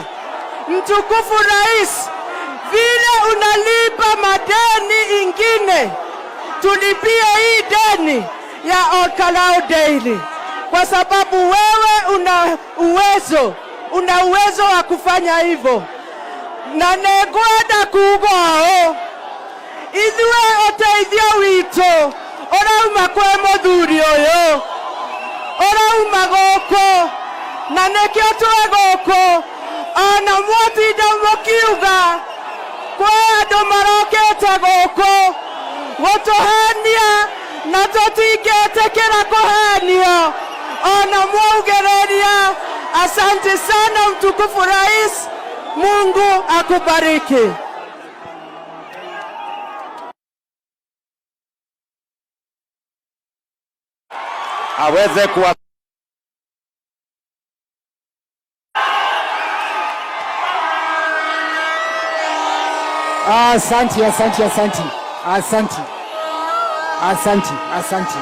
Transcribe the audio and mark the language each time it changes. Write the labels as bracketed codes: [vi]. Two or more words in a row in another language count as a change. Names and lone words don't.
[sw] Mtukufu rais, vile unalipa madeni ingine, tulipie hii deni ya Olkalou Dairy, kwa sababu wewe una uwezo wa kufanya hivyo. [ki] Na negwenda kugwao ithuĩ ũteithio witũ ũrauma kwĩ mũthuri ũyũ, ũrauma gũkũ, na nĩkĩo twĩ gũkũ. Ona mwatinda mũkiuga kwĩ andũ marokĩte gũkũ gũtũhenia, na tũtingĩtĩkĩra kũhenio ona mwaugereria. [sw] Asante sana mtukufu rais, Mungu akubariki. Aweze kuwa Asante.